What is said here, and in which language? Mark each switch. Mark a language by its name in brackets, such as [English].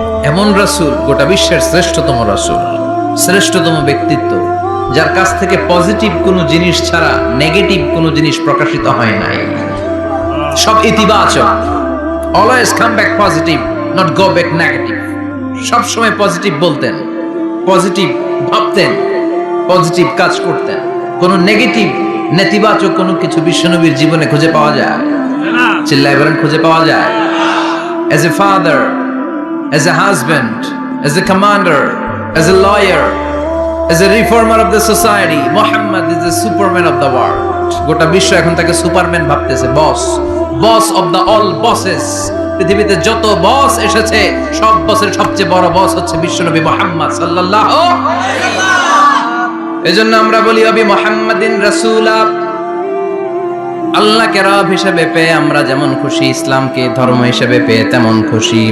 [Bangla] এমন রাসূল, গোটা বিশ্বের শ্রেষ্ঠতম রাসূল, শ্রেষ্ঠতম ব্যক্তিত্ব, যার কাছ থেকে পজিটিভ কোনো জিনিস ছাড়া নেগেটিভ কোনো জিনিস প্রকাশিত হয় নাই। সব ইতিবাচক। [English] Always come back positive, not go back negative. [Bangla] সব সময় পজিটিভ বলতেন, পজিটিভ ভাবতেন, পজিটিভ কাজ করতেন। কোনো নেগেটিভ, নেতিবাচক কোনো কিছু বিশ্বনবীর জীবনে খুঁজে পাওয়া যায়? চিল্লায় বলেন খুঁজে পাওয়া যায়? [English] As a father, as a husband, as a commander, as a lawyer, as a reformer of the society, Muhammad is the superman of the world. [Bangla] গোটা বিশ্ব এখন তাকে সুপারম্যান ভাবতেছে, [English] Boss of the all bosses. [Bangla] পৃথিবীতে যত বস এসেছে, সব বসের সবচেয়ে বড় বস হচ্ছে বিশ্বনবী মুহাম্মদ সাল্লাল্লাহু আলাইহি ওয়াসাল্লাম। এজন্য আমরা বলি [Arabic] ওয়াবি মুহাম্মাদিন রাসূলা, [Bangla] আল্লাহকে রব হিসেবে পেয়ে আমরা যেমন খুশি, ইসলামকে ধর্ম হিসেবে পেয়ে তেমন খুশি।